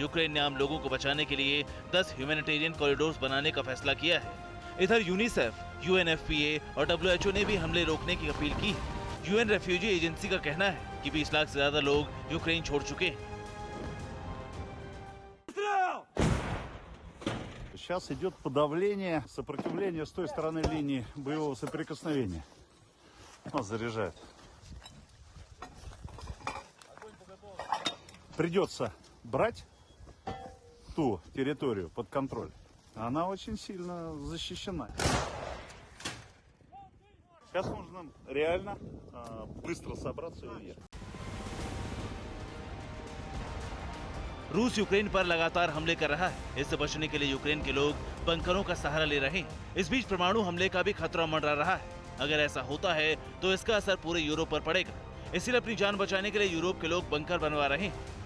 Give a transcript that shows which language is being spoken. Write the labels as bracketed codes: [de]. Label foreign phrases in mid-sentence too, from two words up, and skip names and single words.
[hi] यूक्रेन ने आम लोगों को बचाने के लिए 10 [en] humanitarian corridors [hi] बनाने का फैसला किया है। इधर यूनिसेफ, UNFPA और WHO ने भी हमले रोकने की अपील की है। UN रेफ्यूजी एजेंसी का कहना है कि 20 लाख से ज्यादा लोग यूक्रेन छोड़ चुके हैं। [ru] Сейчас идет подавление, сопротивление с той стороны линии боевого соприкосновения. Он заряжает. Придется брать ту территорию под контроль. Она очень сильно защищена. Сейчас нужно реально быстро собраться и уехать. [hi] रूस यूक्रेन पर लगातार हमले कर रहा है। इससे बचने के लिए यूक्रेन के लोग बंकरों का सहारा ले रहे हैं। इस बीच परमाणु हमले का भी खतरा मंडरा रहा है। अगर ऐसा होता है तो इसका असर पूरे यूरोप पर पड़ेगा। इसीलिए अपनी जान बचाने के लिए यूरोप के लोग बंकर बनवा रहे हैं।